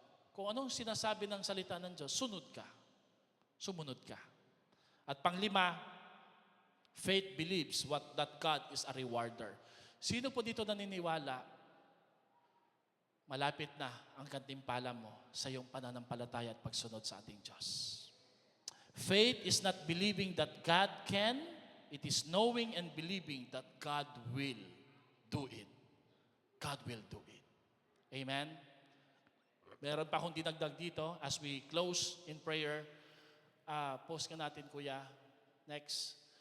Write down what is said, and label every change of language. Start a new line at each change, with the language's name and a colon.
Filipino: Kung anong sinasabi ng salita ng Diyos, sunod ka. Sumunod ka.
English: At pang-lima, faith believes that God is a rewarder.
Filipino: Sino po dito naniniwala malapit na ang gantimpala mo sa iyong pananampalataya at pagsunod sa ating Diyos?
English: Faith is not believing that God can, it is knowing and believing that God will do it. God will do it. Amen?
Filipino: Meron pa akong dinagdag dito
English: as we close in prayer.
Filipino: Post ka natin, Kuya.
English: Next.